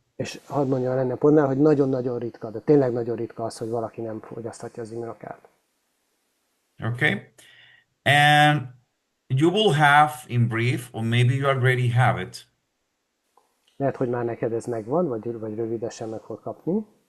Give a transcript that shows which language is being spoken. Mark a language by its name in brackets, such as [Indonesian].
[Hungarian] És hadd mondjam lenne pontnál, hogy nagyon-nagyon ritka, de tényleg nagyon ritka az, hogy valaki nem fogyaszthatja az immunokát. [English] Okay? And you will have, in brief, or maybe you already have it, [Hungarian] Lehet, hogy már neked ez megvan, vagy rövidesen meg fog kapni.